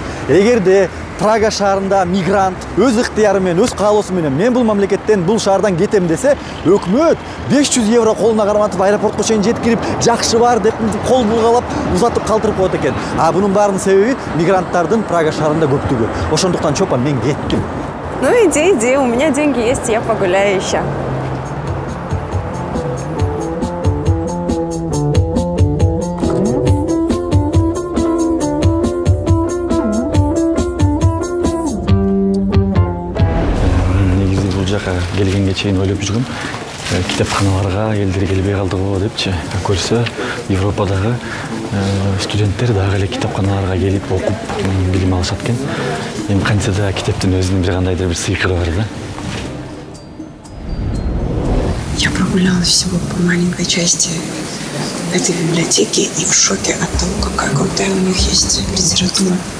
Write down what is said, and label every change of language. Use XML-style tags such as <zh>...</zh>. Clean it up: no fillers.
<ky>Эгерде Прага шаарында мигрант өз ыктыяры менен, өз каалоосу менен мен бул мамлекеттен, бул шаардан кетем десе, өкмөт 500 евро колуна карматып аэропортко чейин жеткирип, жакшы бар деп кол булгалап, узатып калтырып коет экен. А бунун баарынын себеби мигранттардын Прага шаарында көптүгү. Ошондуктан чопан мен кеттим.</ky> <ru>Ну иди, у меня деньги есть, я погуляю еще.</ru> <ky>Келгенге чейин ойлоп жүргөм, китепканаларга элдер келбей калды го депчи. Көрсө, Европадагы студенттер дагы эле китепканаларга келип окуп, билим алышат экен. Эми кантсе да китептин өзүнүн бир кандайдыр бир сыйкыры бар да.</ky> <ru>Я прогулялась всего по маленькой части этой библиотеки и в шоке от того, какая крутая у них есть литература.</ru>